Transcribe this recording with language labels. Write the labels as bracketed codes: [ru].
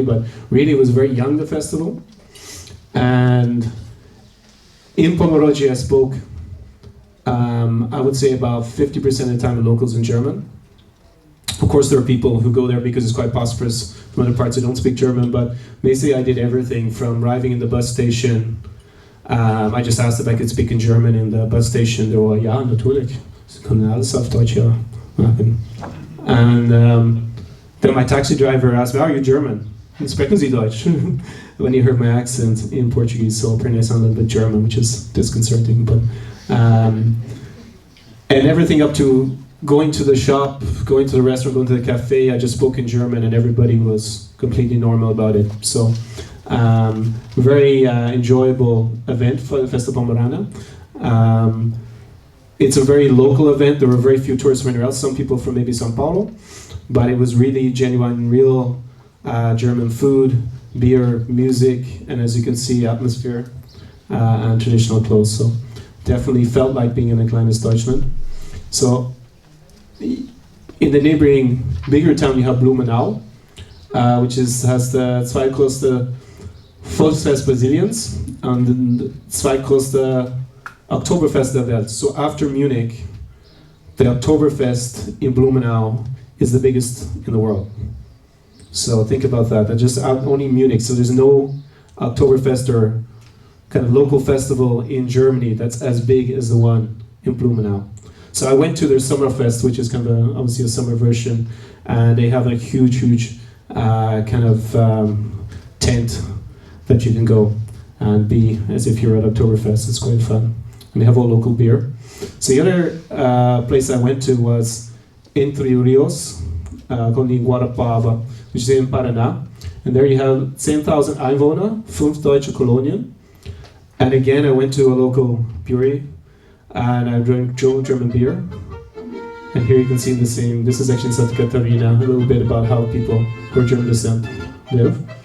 [en] But really, it was very young, the festival. And in Pomoroggi, I spoke, I would say about 50% of the time, the locals in German. Of course, there are people who go there because it's quite prosperous from other parts who don't speak German, but basically I did everything from arriving in the bus station. I just asked if I could speak in German in the bus station. They were like, [de] ja, natürlich. Sie können alles auf Deutsch machen. [en] And then my taxi driver asked me, are you German? [de] Sprechen Sie Deutsch? [en] When he heard my accent in Portuguese, so apparently I sound a little bit German, which is disconcerting. But and everything up to going to the shop, going to the restaurant, going to the cafe, I just spoke in German and everybody was completely normal about it. So, very enjoyable event for the Festa Pomerana. It's a very local event. There were very few tourists from anywhere else, some people from maybe São Paulo, but it was really genuine, real German food, beer, music, and as you can see, atmosphere and traditional clothes. So definitely felt like being in a [de] kleines Deutschland. [en] So in the neighboring bigger town, you have Blumenau, which has the [de] zweitgrößte Volksfest Brasiliens [en] and the [de] zweitgrößte Oktoberfest der Welt. [en] So after Munich, the Oktoberfest in Blumenau is the biggest in the world. So think about that. That's just only Munich. So there's no Oktoberfest or kind of local festival in Germany that's as big as the one in Blumenau. So I went to their Sommerfest, which is kind of obviously a summer version, and they have a huge kind of tent that you can go and be as if you're at Oktoberfest. It's quite fun. And they have all local beer. So the other place I went to was Entre Rios, called Guarapava, which is in Paraná. And there you have 10,000 [de] Einwohner, 5 deutsche Kolonien. [en] And again, I went to a local brewery and I drank German beer. And here you can see the same, this is actually Santa Catarina, a little bit about how people who are German descent live.